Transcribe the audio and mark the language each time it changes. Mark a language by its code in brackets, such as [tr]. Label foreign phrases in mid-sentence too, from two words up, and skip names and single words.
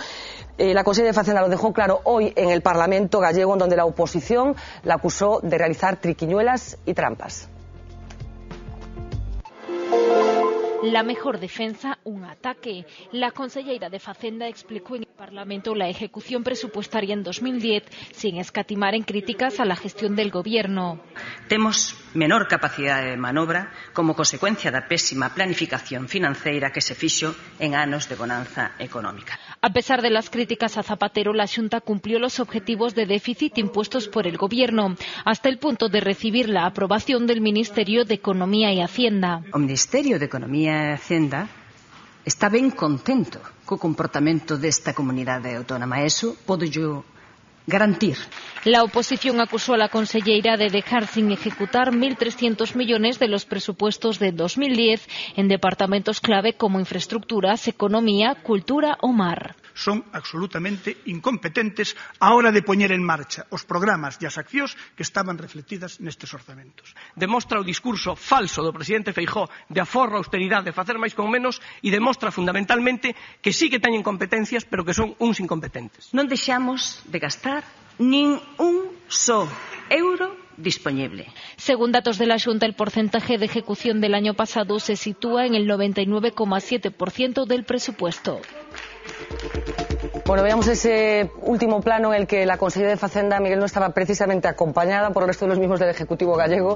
[es] La consellera de Facenda lo dejó claro hoy en el Parlamento gallego, en donde la oposición la acusó de realizar triquiñuelas y trampas. La mejor defensa, un ataque. La conselleira de Facenda explicó en el Parlamento la ejecución presupuestaria en 2010 sin escatimar en críticas a la gestión del Gobierno. [gl] Temos menor capacidade de manobra como consecuencia da pésima planificación financeira que se fixo en anos de bonanza económica. [es] A pesar de las críticas a Zapatero, la Xunta cumplió los objetivos de déficit impuestos por el Gobierno, hasta el punto de recibir la aprobación del Ministerio de Economía y Hacienda. [gl] O Ministerio de Economía e Hacienda está ben contento co comportamento desta comunidade autónoma. Eso podo yo garantir. [es] La oposición acusó a la conselleira de dejar sin ejecutar 1.300 millones de los presupuestos de 2010 en departamentos clave como infraestructuras, economía, cultura o mar. [gl] Son absolutamente incompetentes a hora de poñer en marcha os programas e as accións que estaban refletidas nestes orzamentos. Demostra o discurso falso do presidente Feijóo de aforro, austeridade, de facer máis con menos e demostra fundamentalmente que sí que teñen competencias, pero que son uns incompetentes. Non deixamos de gastar nin un só euro disponible. [es] Según datos de la Xunta, el porcentaje de ejecución del año pasado se sitúa en el 99,7% del presupuesto. Bueno, veamos ese último plano en el que la consellera de Facenda, Miguel, no estaba precisamente acompañada por el resto de los mismos del Ejecutivo gallego.